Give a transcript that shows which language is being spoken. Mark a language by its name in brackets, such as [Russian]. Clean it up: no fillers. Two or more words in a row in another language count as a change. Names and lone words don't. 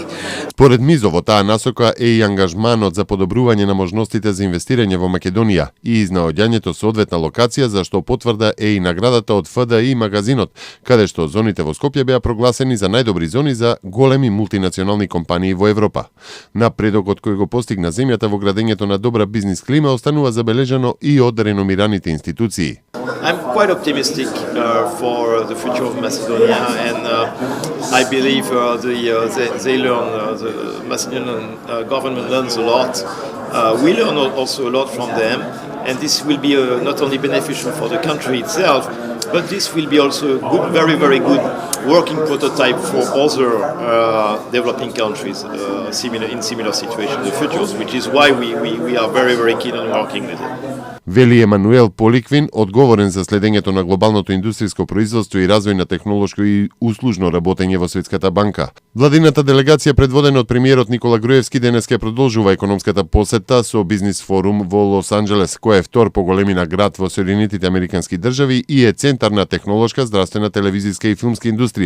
[Macedonian] Според Мизо, во таа насока е и ангажманот за подобрување на можностите за инвестирање во Македонија и изнаоѓањето со одветна локација, за што потврда е и наградата од ФДИ магазинот, каде што зоните во Скопје беа прогласени за најдобри зони за големи мултинационални компании во Европа. Напредокот кој го постигна земјата во градењето на добра бизнис клима останува забележано и од реномираните институции. [English] I'm quite optimistic for the future of Macedonia, and I believe they learn, the Macedonian government learns a lot. We learn also a lot from them, and this will be not only beneficial for the country itself, but this will be also a good, very, very good working prototype for other developing countries in similar situations in the future, which is why we are very, very keen on working with it. [Macedonian] Вели Емануел Поликвин, одговорен за следењето на глобалното индустријско производство и развој на технолошко и услужно работење во Светската банка. Владината делегација предводена од премиерот Никола Груевски денес ќе продолжува економската посета со бизнис форум во Лос Анџелес, кој е втор по големина град во Соединетите Американски држави и е центар на технолошка, здравствена, телевизиска и филмска индустрија.